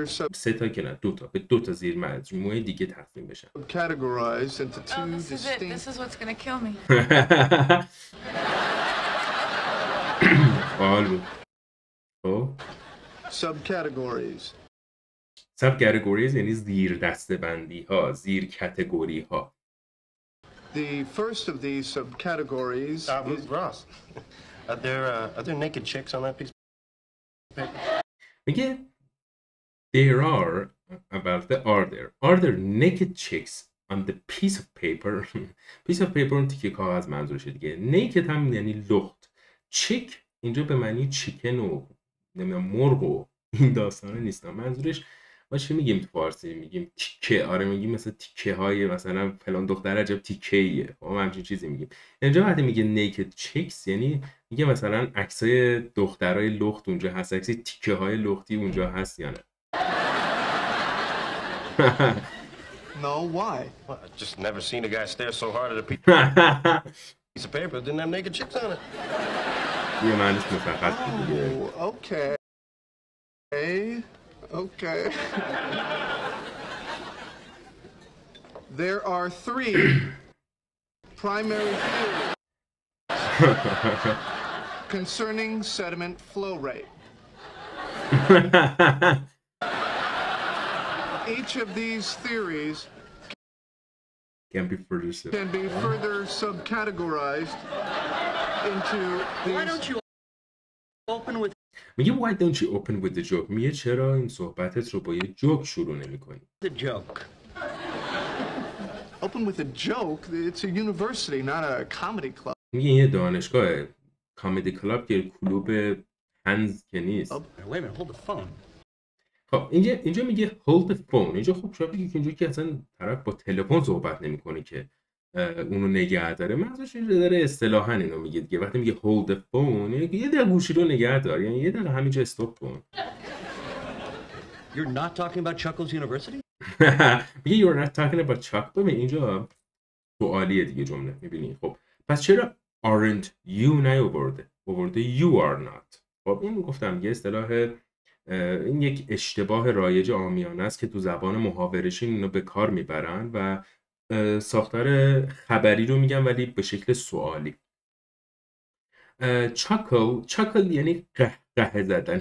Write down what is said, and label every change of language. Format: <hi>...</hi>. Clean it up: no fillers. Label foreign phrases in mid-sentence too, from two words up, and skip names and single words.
<fa>3 تا که نه، 2 تا، به 2 تا زیر مجموعه دیگه تقسیم بشن.</fa> <en>categorized into two This is it. This is what's going to kill me. subcategories</en> <fa>یعنی زیر دسته بندی ها، زیر کتگوری ها.</fa> <en>The first of these subcategories is Ross. Are there naked chicks on that piece of paper? میگه there are there naked chicks on the piece of paper. piece of paper</en> <fa>اون تیکه کاغذ منظورشه دیگه. naked هم یعنی لخت. chick اینجا به معنی چیکن و نمیدونم مرغ و این داستانا نیست. منظورش ما چی میگیم تو فارسی؟ میگیم تیکه. آره میگیم مثلا تیکه های مثلا فلان دختر عجب تیکه ایه، ما همچین چیزی میگیم. اینجا وقتی میگه</fa> <en>naked chicks</en> <fa>یعنی میگه مثلا عکسای دخترای لخت اونجا هست، عکس تیکه های لختی اونجا هست یا نه؟</fa> <en>No, why? Well, I just never seen a guy stare so hard at a piece of paper that didn't have naked chicks on it.</en> <fa>یه معنیش مشخص دیگه.</fa> <en>Oh, okay. Okay. There are 3 primary theories concerning sediment flow rate. Each of these theories can be further subcategorized into these. Why don't you open with میگه why don't you open with the joke.</en> <fa>میگه چرا این صحبتت رو با یه جوک شروع نمی‌کنی؟</fa> <en>the joke? Open with a joke? It's a university, not a comedy club.</en> <fa>میگه یه دانشگاه،</fa> <en>comedy club</en> <fa>که کلوب هنز که نیست.</fa> <en>Wait a minute, hold the phone.</en> <fa>خب اینجا میگه</fa> <en>hold the phone.</en> <fa>اینجا خب شما بگید که اینجا که اصلا طرف با تلفن صحبت نمی‌کنه که اونو نگه داره. منظورش اینجا داره اصطلاحاً اینو میگه دیگه. وقتی میگه</fa> <en>hold the phone</en> <fa>یعنی یه دقیقه گوشی رو نگه دار، یعنی یه دقیقه همینجا استاپ کن.</fa> <en>You're not talking about Chuckles University? میگه you're not talking about Chuck.</en> <fa>ببین اینجا سوالیه دیگه جمله. میبینی خب پس چرا</fa> <en>aren't you</en> <fa>نیاورده</fa> <en>you are not.</en> <fa>خب این گفتم یه اصطلاح، این یک اشتباه رایج عامیانه است که تو زبان محاوره‌شین اینو به کار میبرن و ساختار خبری رو میگن ولی به شکل سوالی. چاکل یعنی قهقه زدن.</fa>